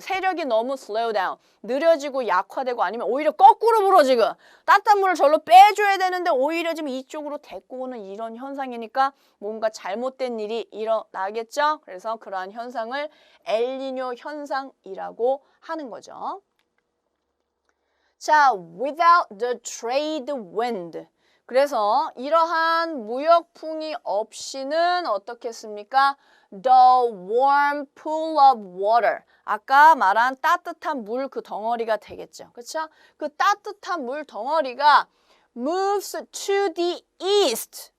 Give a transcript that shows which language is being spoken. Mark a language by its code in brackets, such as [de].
[ko] 세력이 너무 [en] slow down, [ko] 느려지고 약화되고 아니면 오히려 거꾸로 불어 지금. 따뜻한 물을 절로 빼줘야 되는데 오히려 지금 이쪽으로 데리고 오는 이런 현상이니까 뭔가 잘못된 일이 일어나겠죠. 그래서 그러한 현상을 엘니뇨 현상이라고 하는 거죠. [en] 자, without the trade wind. [ko] 그래서 이러한 무역풍이 없이는 어떻겠습니까? [en] The warm pool of water. [ko] 아까 말한 따뜻한 물 그 덩어리가 되겠죠. 그렇죠? 그 따뜻한 물 덩어리가 [en] moves to the east.